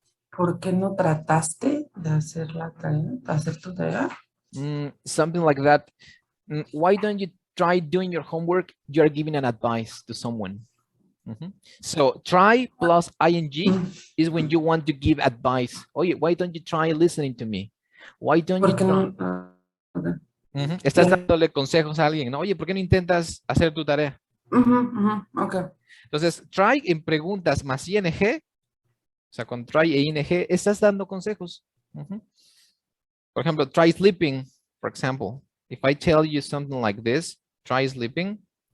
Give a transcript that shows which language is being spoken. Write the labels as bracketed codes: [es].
[es] ¿Por qué no trataste de hacer la tarea, de hacer tu tarea? [en] Something like that. Why don't you try doing your homework? You are giving an advice to someone. So try plus ing is when you want to give advice. [es] Oye, [en] why don't you try listening to me? Why don't you try? [es] Estás dándole consejos a alguien, ¿no? Oye, ¿por qué no intentas hacer tu tarea? [en] Okay. [es] Entonces, try en preguntas más ing, o sea, con try e ing, estás dando consejos. Por ejemplo, [en] try sleeping, for example. If I tell you something like this, try sleeping.